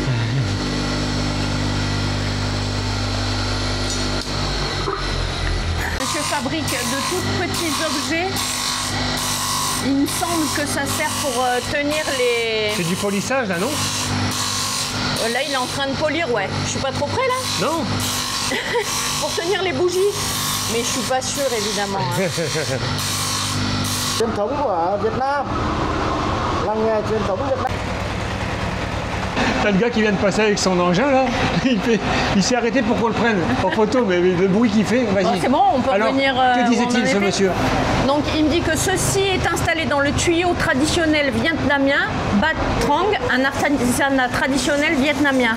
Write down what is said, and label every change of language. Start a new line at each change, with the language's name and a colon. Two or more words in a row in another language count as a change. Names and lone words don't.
French: Monsieur fabrique de tout petits objets. Il me semble que ça sert pour tenir les... C'est du polissage là, non? Là, il est en train de polir, ouais. Je suis pas trop près, là? Non. Pour tenir les bougies. Mais je suis pas sûre, évidemment. Hein.
Vietnamese: Truyền thống của Việt Nam. Làng nghề truyền thống Việt Nam.
French: T'as le gars qui vient de passer avec son engin là, il s'est arrêté pour qu'on le prenne en photo, mais le bruit qu'il fait, vas-y. Bon, c'est bon, on peut Alors, revenir. que où on disait-il en ce était. monsieur? Donc il me dit que ceci est installé dans le tuyau traditionnel vietnamien Bat Trong, un artisanat traditionnel vietnamien.